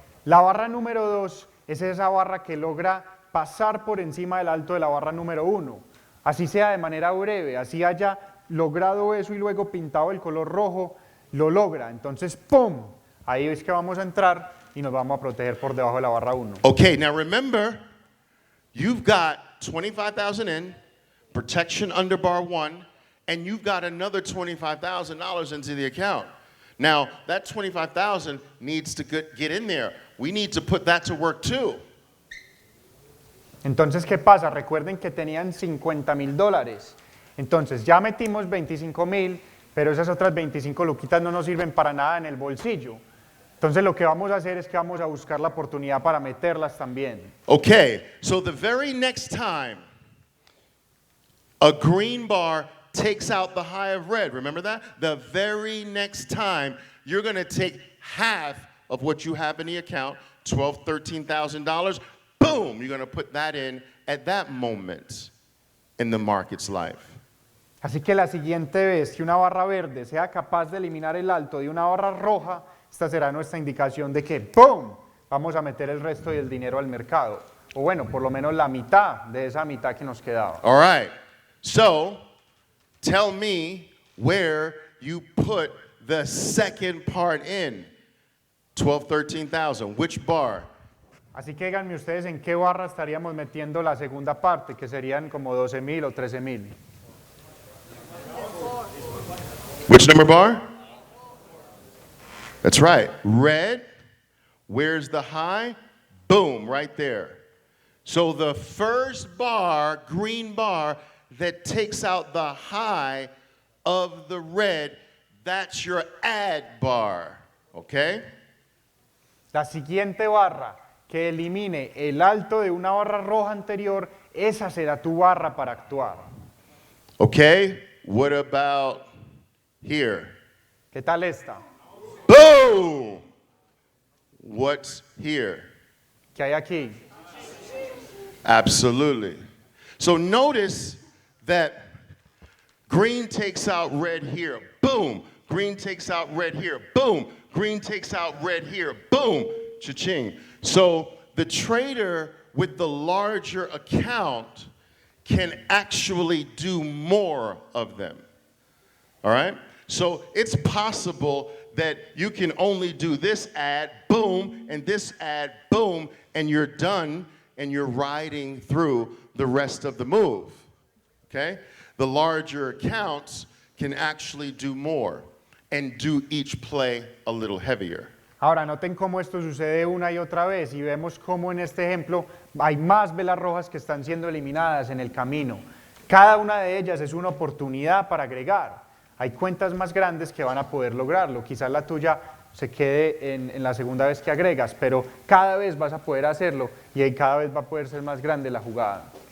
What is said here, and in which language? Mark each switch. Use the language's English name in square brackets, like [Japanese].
[Spanish] La barra número 2 es esa barra que logra pasar por encima del alto de la barra número 1. Así sea de manera breve, así haya logrado eso y luego pintado el color rojo, lo logra. Entonces, ¡pum! Ahí es que vamos a entrar y nos vamos a proteger por debajo de la barra 1. [English] Okay, now remember, you've got 25,000 in, protection under bar 1, and you've got another $25,000 into the account. Now, that $25,000 needs to get in there. We need to put that to work too. [Spanish] Entonces, ¿qué pasa? Recuerden que tenían $50,000. Entonces, ya metimos 25,000, pero esas otras 25 luquitas no nos sirven para nada en el bolsillo. Entonces, lo que vamos a hacer es que vamos a buscar la oportunidad para meterlas también. [English] Okay, so the very next time a green bar takes out the high of red, remember that? The very next time, you're going to take half of what you have in the account, $12,000, $13,000, boom, you're going to put that in at that moment in the market's life. [Spanish] Así que la siguiente vez que una barra verde sea capaz de eliminar el alto de una barra roja, esta será nuestra indicación de que ¡pum! Vamos a meter el resto del dinero al mercado. O bueno, por lo menos la mitad de esa mitad que nos quedaba. [English] All right, so tell me where you put the second part in. 12, 13,000, which bar? [Spanish] Así que díganme ustedes en qué barra estaríamos metiendo la segunda parte, que serían como 12,000 o 13,000. [English] Which number bar? That's right, red. Where's the high? Boom, right there. So the first bar, green bar, that takes out the high of the red, that's your add bar, okay? [Spanish] La siguiente barra que elimine el alto de una barra roja anterior, esa será tu barra para actuar. [English] Okay, what about here? [Spanish] ¿Qué tal esta? [English] Boom! What's here? [Spanish] ¿Qué hay aquí? [English] Absolutely. So notice that green takes out red here. Boom! Green takes out red here. Boom! Green takes out red here. Boom! Cha-ching. So the trader with the larger account can actually do more of them. All right? So it's possible that you can only do this ad, boom, and this ad, boom, and you're done, and you're riding through the rest of the move. Okay? The larger accounts can actually do more and do each play a little heavier. [Spanish] Ahora, noten cómo esto sucede una y otra vez y vemos cómo en este ejemplo hay más velas rojas que están siendo eliminadas en el camino. Cada una de ellas es una oportunidad para agregar. Hay cuentas más grandes que van a poder lograrlo, quizás la tuya se quede en la segunda vez que agregas, pero cada vez vas a poder hacerlo y ahí cada vez va a poder ser más grande la jugada.